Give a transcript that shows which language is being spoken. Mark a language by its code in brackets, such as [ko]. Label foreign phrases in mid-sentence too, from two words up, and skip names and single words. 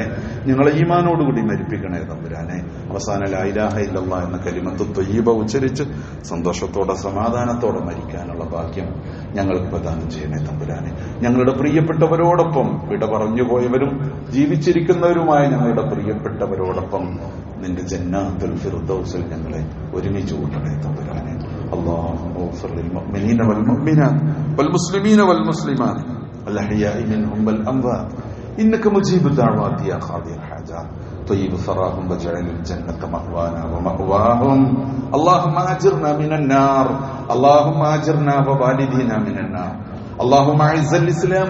[ml] ഞങ്ങളെ ഈമാനോടുകൂടി മരിപ്പിക്കണേ തമ്പുരാനെ. അവസാന [ar] لا إله إلا الله [ml] എന്ന [ar] كلمة طيبة [ml] ഉച്ചരിച്ച് സന്തോഷത്തോടെ സമാധാനത്തോടെ മരിക്കാനുള്ള ഭാഗ്യം ഞങ്ങൾക്ക് പ്രദാനം ചെയ്യണേ തമ്പുരാനെ. ഞങ്ങളുടെ പ്രിയപ്പെട്ടവരോടൊപ്പം, വിട പറഞ്ഞുപോയവരും ജീവിച്ചിരിക്കുന്നവരുമായ ഞങ്ങളുടെ പ്രിയപ്പെട്ടവരോടൊപ്പം നിന്റെ [ar] جنات الفردوس [ml] ഞങ്ങളെ ഒരുമിച്ച് കൂട്ടണേ തമ്പുരാനെ. [ar] اللهم اغفر للمؤمنين والمؤمنات والمسلمين والمسلمات الأحياء منهم والأموات إنك مجيب الدعوات يا قاضي الحاجات طيب ثراهم واجعل الجنة مأوانا ومأواهم اللهم أجرنا من النار اللهم أجرنا ووالدينا من النار اللهم أعز الإسلام